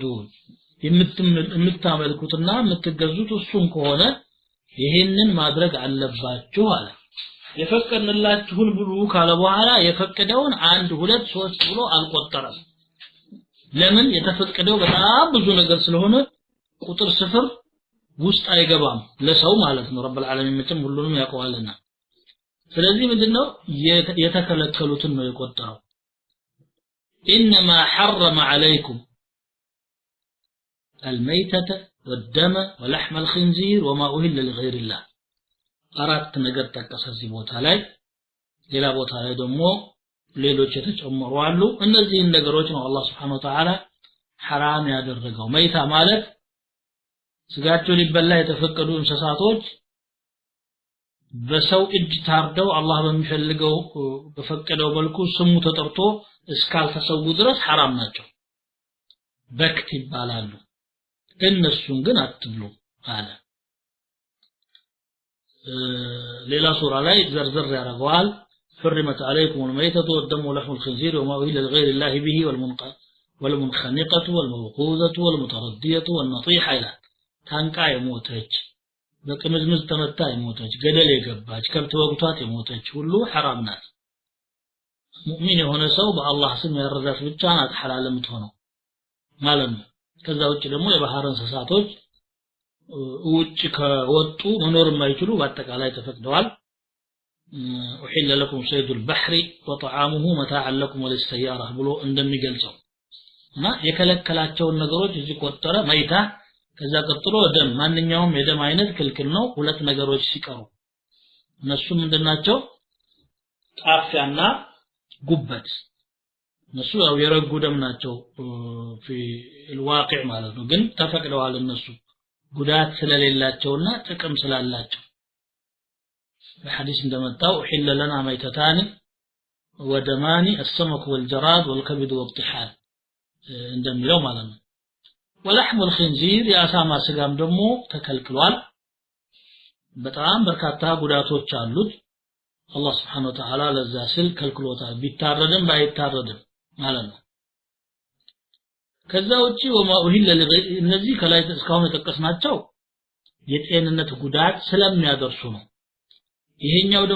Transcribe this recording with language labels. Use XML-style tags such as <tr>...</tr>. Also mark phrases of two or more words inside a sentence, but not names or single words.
<am>ተዕቡዱን የምታመልኩትና የምትገዙት እሱን ከሆነ ይሄንን ማድረግ አለባችሁ አለ የፈቀድንላችሁን ብሉ ካለ በኋላ የፈቀደውን 1 2 3 ብሎ አልቆጠረም ለምን የተፈቀደው በጣም ብዙ ነገር ስለሆነ ቁጥር ስፍር ውስጥ አይገባም ለሰው ማለት ነው</am> <ar>رب العالمين</ar> <am>መቼም ሁሉንም ያውቀዋልና ስለዚህ ምንድነው የተከለከሉትን ነው የቆጠረው</am> <ar>انما حرم عليكم الميتة والدم ولحم الخنزير وما أهل لغير الله</ar> <am>አራት ነገር ተጠቀሰ እዚህ ቦታ ላይ ሌላ ቦታ ላይ ደግሞ ሌሎች የተጨመሩ አሉ እነዚህን ነገሮች ነው አላህ</am> <ar>سبحانه وتعالى</ar> <am>حرام ያደረገው መይታ ማለት ስጋቸው ሊበላ የተፈቀዱ እንስሳቶች በሰው እጅ ታርደው አላህ በሚፈልገው በፈቀደው መልኩ ስሙ ተጠርቶ እስካልተሰው ድረስ حرام ናቸው በክት ይባላሉ እነሱን ግን አትብሉ አለ ሌላ ሱራ ላይ ዘርዘር ያደርገዋል</am> <ar>حرمت عليكم الميتة والدم ولحم الخنزير وما أهل لغير الله به والمنخنقة والموقوذة والمتردية والنطيحة</ar> <am>إلى ታንቃ የሞተች በቅምዝምዝ ተመታ የሞተች ገደል የገባች ከብት ወግቷት የሞተች ሁሉ حرام ናት ሙእሚን የሆነ ሰው በአላህ ስም ያረዳት ብቻ ናት حلال የምትሆነው ማለት ነው ከዛ ውጭ ደግሞ የባህር እንስሳቶች ውጭ ከወጡ መኖር የማይችሉ በአጠቃላይ ተፈቅደዋል</am> <ar>وحل لكم صيد البحر وطعامه متاعا لكم وللسيارة</ar> <am>ብሎ እንደሚገልጸው እና የከለከላቸው ነገሮች እዚህ ቆጠረ መይታ ከዛ ቀጥሎ ደም ማንኛውም የደም አይነት ክልክል ነው ሁለት ነገሮች ሲቀሩ እነሱ ምንድናቸው ጣፊያና ጉበት እነሱ ያው የረጉ ደም ናቸው</am> <ar>في الواقع</ar> <am>ማለት ነው ግን ተፈቅደዋል እነሱ ጉዳት ስለሌላቸውና ጥቅም ስላላቸው በሐዲስ እንደመጣው</am> <ar>حل لنا ميتتان ودمان السمك والجراد والكبد والطحال</ar> <am>እንደሚለው ማለት ነው</am> <ar>ولحم الخنزير</ar> <am>ያሳማ ስጋም ደግሞ ተከልክሏል በጣም በርካታ ጉዳቶች አሉት አላህ</am> <ar>سبحانه وتعالى</ar> <am>ለዛ ስል ከልክሎታል ቢታረድም ባይታረድም ማለት ነው ከዛ ውጪ</am> <ar>وما أهل</ar> <am>እነዚህ ከላይ እስካሁን ተጠቀስናቸው የጤንነት ጉዳት ስለሚያደርሱ ነው ይሄኛው ደግሞ</am>